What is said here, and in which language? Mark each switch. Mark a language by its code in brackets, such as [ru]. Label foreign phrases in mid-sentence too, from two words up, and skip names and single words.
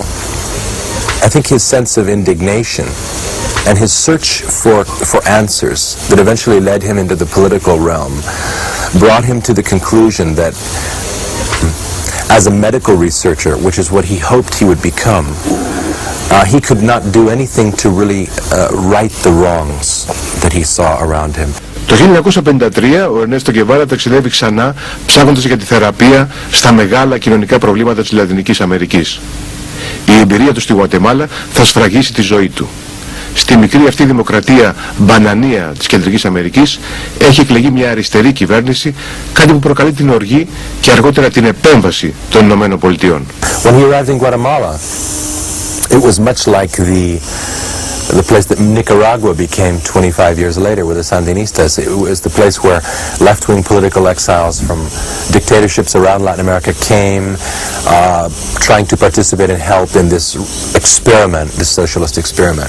[en] I think his sense of indignation and his search for answers that eventually led him into the political realm brought him to the conclusion that as a medical researcher, which is what he hoped he would become, he could not do anything to really right the wrongs that he saw around him. [el] Το 1953 ο Ερνέστο Γκεβάρα ταξιδεύει ξανά ψάχνοντας για τη θεραπεία στα μεγάλα κοινωνικά προβλήματα της Λατινικής Αμερικής. Η εμπειρία του στη Γουατεμάλα θα σφραγίσει τη ζωή του. Στη μικρή αυτή δημοκρατία μπανανία της Κεντρικής Αμερικής έχει εκλεγεί μια αριστερή κυβέρνηση, κάτι που προκαλεί την οργή και αργότερα την επέμβαση των Ηνωμένων Πολιτειών. [en] When he arrived in Guatemala, it was much like the place that Nicaragua became 25 years later with the Sandinistas. It was the place where left-wing political exiles from dictatorships around Latin America came, trying to participate and help in this experiment, this socialist experiment.